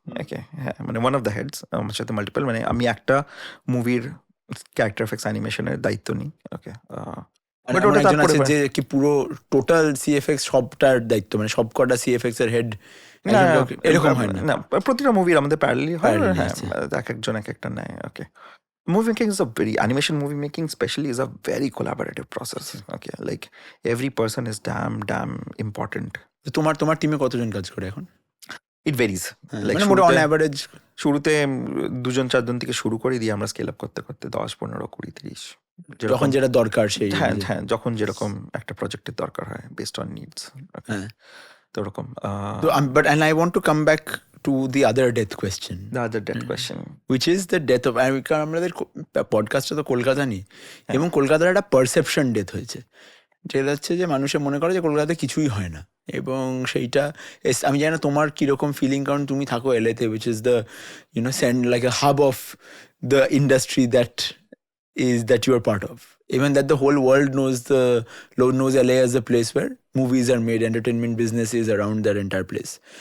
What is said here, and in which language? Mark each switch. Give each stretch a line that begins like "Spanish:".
Bangla: ওকে, হ্যাঁ, মানে
English: one of the heads,
Bangla: আমার সাথে মাল্টিপল, মানে আমি একটা মুভির ক্যারেক্টার এফেক্টস অ্যানিমেশনের দায়িত্ব নিই। ওকে, মানে আমার একজন আছে যে কি পুরো টোটাল সিএফএক্স সবটার দায়িত্ব, মানে সবকটা সিএফএক্স এর হেড এরকম হয় না? না, প্রতিটা মুভির আমাদের প্যারালালি হয়।
English: Parallelly,
Bangla: হ্যাঁ, আচ্ছা। এক একজন এক একটা নেয়।
English: Okay, movie making is a very animation movie making especially is a very collaborative process. Okay, like every person is damn important.
Bangla: তো তোমার টিমে কতজন কাজ করে এখন?
English: It varies. Like
Bangla: মানে মোটা অন অ্যাভারেজ শুরুতে 2-4 জন থেকে শুরু করে দিয়ে আমরা স্কেল আপ করতে 10, 15, 20, 30 যখন যেটা দরকার সেই হ্যাঁ, যখন যেরকম একটা প্রজেক্টের দরকার হয়
English: Based on needs.
Bangla: হ্যাঁ। তো ওরকম
English: তো but and I want to come back to the other death question, the other death question. which is the death of,
Bangla: কারণ আমাদের পডকাস্টটা তো কলকাতা নিয়ে, এবং কলকাতার একটা পারসেপশন ডেথ হয়েছে, যেটা হচ্ছে যে মানুষে মনে করে যে কলকাতাতে কিছুই হয় না, এবং সেইটা আমি জানি না তোমার কিরকম ফিলিং, কারণ তুমি থাকো এলএতে,
English: which is the you know send like a hub of the industry that you are part of, even that the whole world knows LA as a place where movies are made, entertainment business is around that entire place.